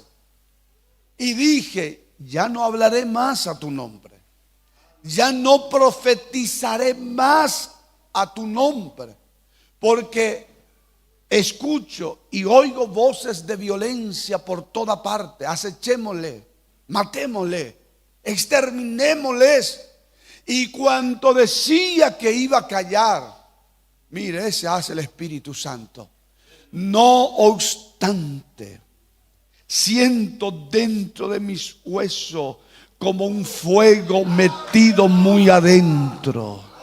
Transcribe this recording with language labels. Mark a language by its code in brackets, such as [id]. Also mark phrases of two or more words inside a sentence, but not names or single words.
[es] Y dije: ya no hablaré más a tu nombre, ya no profetizaré más a tu nombre, porque escucho y oigo voces de violencia por toda parte. Acechémosle, matémosle, exterminémosles. Y cuanto decía que iba a callar, mire, ese hace el Espíritu Santo. No obstante, siento dentro de mis huesos como un fuego metido muy adentro.